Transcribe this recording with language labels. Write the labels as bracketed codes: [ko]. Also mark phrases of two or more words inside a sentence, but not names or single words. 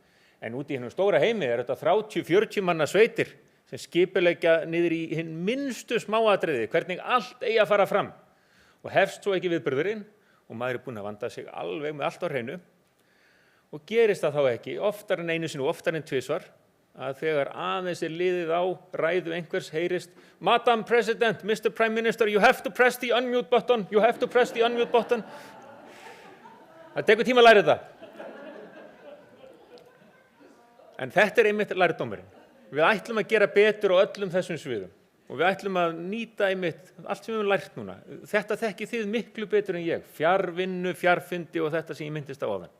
[is] En úti í hennum stóra heimi er þetta 30-40 manna sveitir sem skipuleggja niður í hinn minnstu smáatriði, hvernig allt eigi að fara fram. Og hefst svo ekki viðburðurinn og maður er búinn að vanda sig alveg með allt á hreinu. Og gerist það þá ekki, oftar en einu sinni og oftar en tvisvar, að þegar aðeins er liðið á ræðu einhvers heyrist [en] Madam President, Mr. Prime Minister, you have to press the unmute button, you have to press the unmute button. [is] Það tekur tíma að læra þetta. En þetta er einmitt lærdómurinn. Við ætlum að gera betur á öllum þessum sviðum og við ætlum að nýta einmitt allt sem við höfum lært núna. Þetta þekkið þið miklu betur en ég, fjarvinnu, fjarfundi og þetta sem ég myndist á áðan.